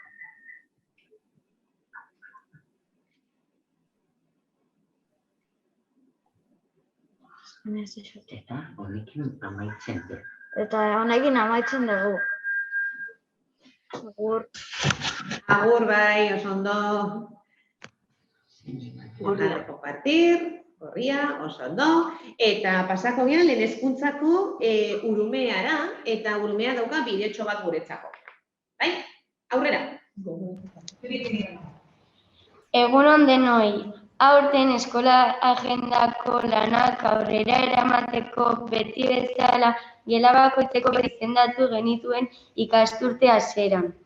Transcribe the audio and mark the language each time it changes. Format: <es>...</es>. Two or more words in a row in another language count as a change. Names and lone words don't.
<eu>Eta honekin amaitzen du. Eta honekin amaitzen dugu. Agur. Agur bai, oso ondo.</eu> <es>Dejar de compartir,</es> <eu>gorria, oso ondo. Eta pasako gian lehen hezkuntzako urumeara, eta urumea dauka bidetxo bat guretzako. Bai? Aurrera. Egunon denoi, aurten eskola agendako lanak aurrera eramateko beti bezala gela bakoitzeko izendatu genituen ikasturte hasieran.</eu>